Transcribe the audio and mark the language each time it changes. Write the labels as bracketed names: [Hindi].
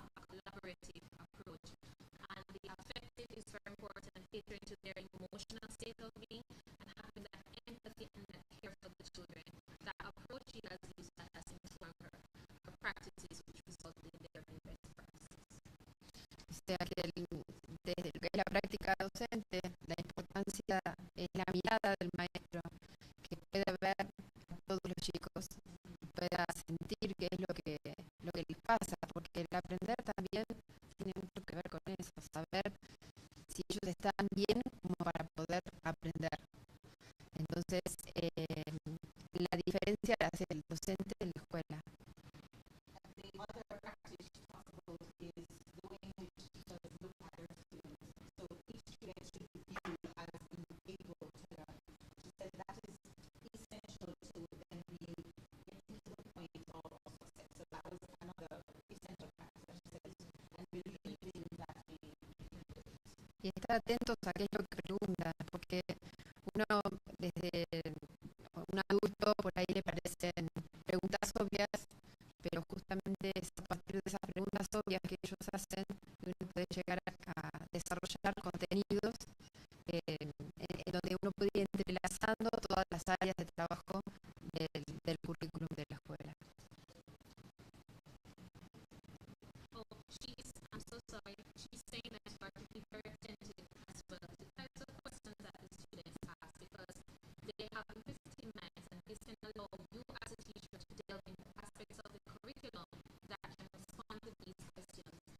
[English] collaborative approach. And the affected is very important, catering to their emotional state of being and having that empathy and that care for the children. That approach she has used that has informed her practices, which resulted in their best practices. [Spanish] O sea que desde lo que es la práctica docente, la importancia es la mirada del maestro, que pueda ver a todos los chicos, pueda sentir qué es lo que les pasa, porque el aprender también tiene mucho que ver con eso, saber si ellos están bien como para poder aprender. Entonces, la diferencia la hace el docente en la escuela. [English] The other practice she talks about is the way in which teachers look at their students. So each student should be viewed as individual to them. She says that is essential to then be getting to the point of success. So that was another essential practice that she says, and believing that [Spanish] Y estar atentos a qué es lo que preguntan, porque uno desde un adulto por ahí le parecen preguntas obvias, pero justamente es a partir de esas preguntas obvias que ellos hacen que uno puede llegar a desarrollar contenidos en donde uno puede ir entrelazando todas las áreas de trabajo del currículum de la escuela. [English] Oh, I'm so sorry. She's saying that you are to be very attentive as well to the types of questions that the students ask, because they have inquisitive minds, and this can allow you as a teacher to delve into aspects of the curriculum that can respond to these questions.